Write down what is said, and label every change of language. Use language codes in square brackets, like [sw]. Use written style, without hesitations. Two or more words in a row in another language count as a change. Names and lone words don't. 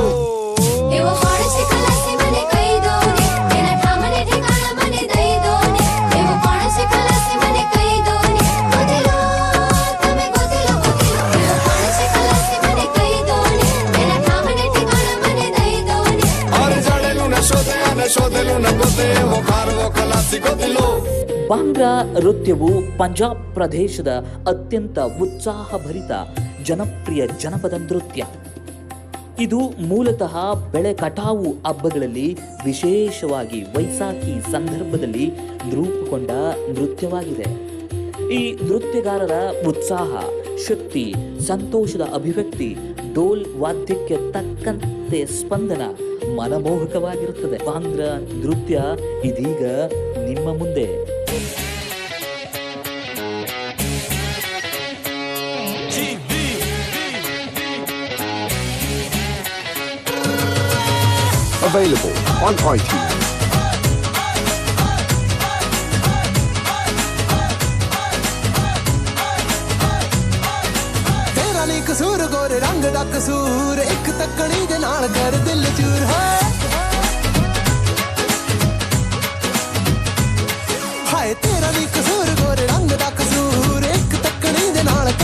[gu] એવો કોણ છે ખલાસી મને કહી દો ને એના સામને ઠેકાણા મને દઈ દો ને એવો કોણ છે ખલાસી મને કહી દો ને ગોતીલો તમે ગોતીલો ગોતીલો એવો કોણ છે ખલાસી મને કહી દો ને એના સામને ઠેકાણા મને દઈ દો ને અર જડેલું ન શોધે અને શોધેલું ન ગોતે એવો ખારવો ખલાસી ગોતીલો. [kn] ಬಾಂಗ್ರಾ ನೃತ್ಯವು ಪಂಜಾಬ್ ಪ್ರದೇಶದ ಅತ್ಯಂತ ಉತ್ಸಾಹಭರಿತ ಜನಪ್ರಿಯ ಜನಪದ ನೃತ್ಯ. ಇದು ಮೂಲತಃ ಬೆಳೆ ಕಟಾವು ಹಬ್ಬಗಳಲ್ಲಿ, ವಿಶೇಷವಾಗಿ ವೈಸಾಖಿ ಸಂದರ್ಭದಲ್ಲಿ ರೂಪುಗೊಂಡ ನೃತ್ಯವಾಗಿದೆ. ಈ ನೃತ್ಯಗಾರರ ಉತ್ಸಾಹ, ಶಕ್ತಿ, ಸಂತೋಷದ ಅಭಿವ್ಯಕ್ತಿ, ಡೋಲ್ ವಾದ್ಯಕ್ಕೆ ತಕ್ಕಂತೆ ಸ್ಪಂದನ ಮನಮೋಹಕವಾಗಿರುತ್ತದೆ. ಬಾಂಗ್ರಾ ನೃತ್ಯ ಇದೀಗ ನಿಮ್ಮ ಮುಂದೆ. [en] Available on iTunes. [pa] ਤੇਰਾ ਨੀ ਕਸੂਰ ਗੋਰੇ ਰੰਗ ਦਾ ਕਸੂਰ ਇੱਕ ਤੱਕੜੀ ਦੇ ਨਾਲ ਕਰ ਦਿਲ ਚੂਰ ਹੈ ਹਾਏ ਤੇਰਾ ਨੀ ਕਸੂਰ ਗੋਰੇ ਰੰਗ ਦਾ ਕਸੂਰ ਇੱਕ ਤੱਕੜੀ ਦੇ ਨਾਲ